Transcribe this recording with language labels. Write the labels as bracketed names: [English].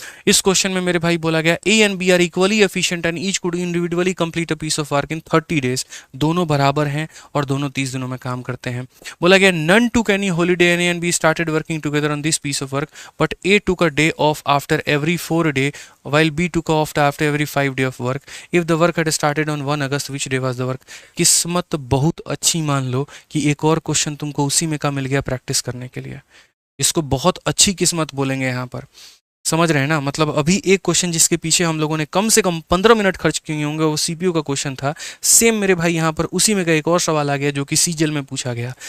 [Hindi] इस क्वेश्चन में मेरे भाई बोला गया [English] A and B are equally efficient and each could individually complete a piece of work in 30 days. [Hindi] दोनों बराबर हैं और दोनों 30 दिनों में काम करते हैं। बोला गया [English] None took any holiday and A and B started working together on this piece of work but A took a day off after every 4 day while B took off after every 5 day of work. If the work had started on 1 August, which day was the work? [Hindi] किस्मत बहुत अच्छी मान लो कि एक और question तुमको उसी में का मिल गया प्रैक्टिस करने के लिए। इसको बहुत अच्छी किस्मत बोलेंगे यहाँ पर, समझ रहे हैं ना। मतलब अभी एक क्वेश्चन जिसके पीछे हम लोगों ने कम से कम 15 मिनट खर्च किए होंगे, वो सीपीयू का क्वेश्चन था। सेम मेरे भाई यहाँ पर उसी में का एक और सवाल आ गया जो कि सीजल में पूछा गया।